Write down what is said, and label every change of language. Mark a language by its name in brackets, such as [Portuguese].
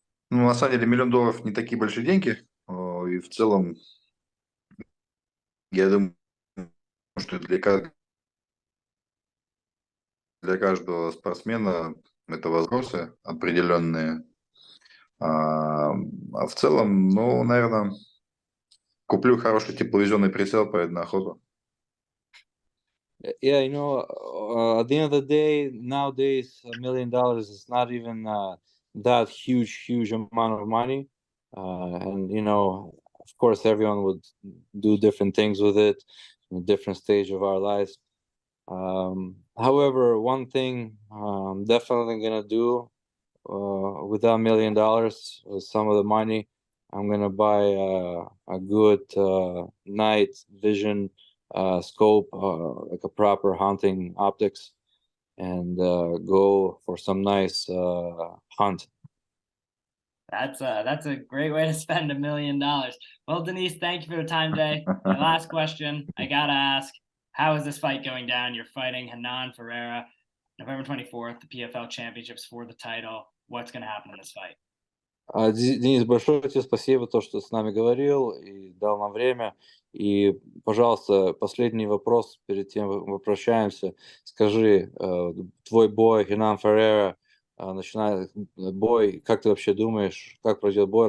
[Russian] Ну, на самом деле, $1 миллион не такие большие деньги. И в целом, я думаю, что для каждого спортсмена это возможности определенные. А в целом, ну, наверное, куплю хороший тепловизионный прицел, поеду на охоту. [English] Yeah, at the end of the day, nowadays, $1 million is not even that huge amount of money. And, of course, everyone would do different things with it in a different stage of our lives. However, one thing I'm definitely going to do with that $1 million, with some of the money, I'm going to buy a good night vision scope, like a proper hunting optics, and go for some nice hunt. That's a great way to spend $1 million. Well, Denise, thank you for the time today. My last question, I gotta ask, how is this fight going down? You're fighting Renan Ferreira, November 24th, the PFL Championships for the title. What's going to happen in this fight? [Russian] Денис, большое тебе спасибо, то, что с нами говорил и дал нам время. И, пожалуйста, последний вопрос перед тем, как мы прощаемся. Скажи, твой бой, Ренан Феррейра, начинает бой, как ты вообще думаешь, как пройдет бой?